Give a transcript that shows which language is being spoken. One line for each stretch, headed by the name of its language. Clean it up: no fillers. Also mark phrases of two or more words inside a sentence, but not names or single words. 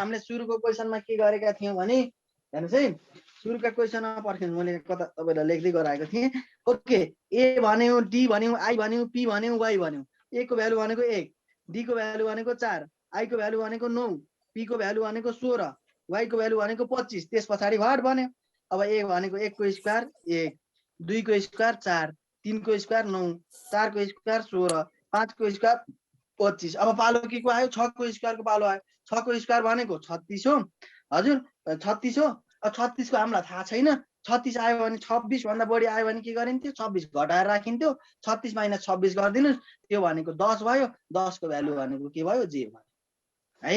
Nepali: हामीले सुरुको क्वेसनमा के गरेका थियौँ भने हेर्नुहोस् है। सुरुका क्वेसनमा पर्खिनु, मैले कता तपाईँलाई लेख्दै गराएको थिएँ। ओके ए भन्यो, डी भन्यो, आई भन्यो, पी भन्यो, वाई भन्यो। ए को भ्यालु भनेको 1, डी को भ्यालु भनेको 4, आई को भ्यालु भनेको 9, पी को भ्यालु भनेको 16, वाई को भ्यालु भनेको 25। त्यस पछाडि वाट भन्यो। अब ए भनेको 1 को स्क्वायर 1, 2 को स्क्वायर 4, 3 को स्क्वायर 9, 4 को स्क्वायर 16, 5 को स्क्वायर 25। अब पालो के को आयो 6 को स्क्वायर को पालो आयो। 6 को स्क्वायर भनेको 36 हो हजुर, 36 हो। अब 36 को हामीलाई थाहा छैन। 36 आयो भने 26 भन्दा बढी आयो भने के गरिन्थ्यो 26 घटाएर राखिन्थ्यो। 36 माइनस 26 गरिदिनुस्, त्यो भनेको 10 भयो। 10 को भ्यालु भनेको के भयो जे भयो है।